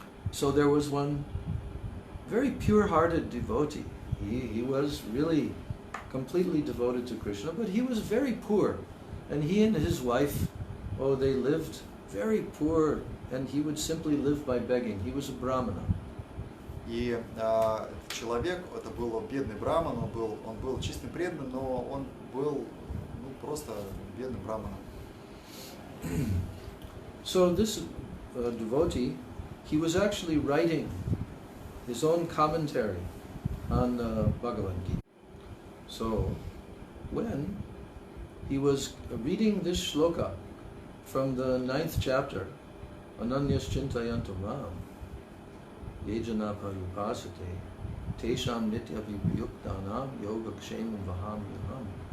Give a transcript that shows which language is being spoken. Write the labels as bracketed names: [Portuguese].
[English] So there was one very pure-hearted devotee. He was really completely devoted to Krishna, but he was very poor. And he and his wife, they lived very poor, and he would simply live by begging. He was a brahmana. [Russian] И человек, это был бедный браман, он был чистым преданным, но он был просто бедным браманом. [English] So this devotee, he was actually writing his own commentary on Bhagavad-Gita. So when he was reading this shloka from the 9th chapter, [Sanskrit] Ananyas Chintayantam Ram, Yejana Parupasate, Tesham Nitya Vipyuktanam Yogakshemam Vaham Yuham.